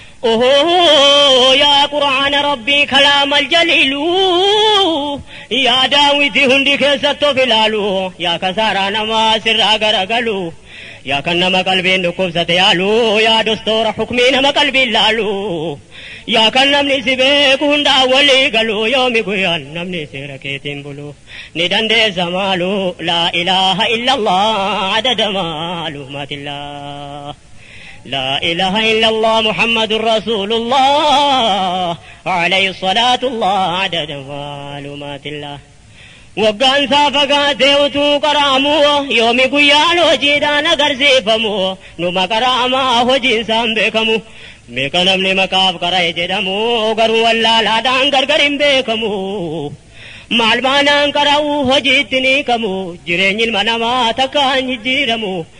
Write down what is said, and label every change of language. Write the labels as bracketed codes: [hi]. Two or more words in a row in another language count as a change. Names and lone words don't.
[om] Ohoo, yaa Qur'aana Rabbii, [ar] الكلام الجليل, [om] yaa daawwitii hundi keessatti of ilaalu, yaa kasaaraa namaa sirraa garagalu, yaa kan nama qalbiin dhukkubsate yaalu, yaa dostoora hukmii nama qalbiin laalu, yaa kan namni si beeku hundaa walii galu, yoomi guyyaan namni seera keetiin bulu, ni dandeessa maalu, [ar] لا إله إلا الله, عدد معلومات الله. لا إله إلا الله محمد رسول الله عليه الصلاة الله عدد معلومات الله. [om] Waggaan isaa fagaatee utuu qaraamu, yoomi guyyaan hojiidhaan agarsiifamu, numa qaraamaa hojiin isaan beekamu. Meeqa namni maqaaf qara'e jedhamu, garuu wallaalaadhaan gargar hin beekamu. Maal maanaan qara'u hojiitti ni kamu, jireenyi ilma namaa takka hin jijjiiramu.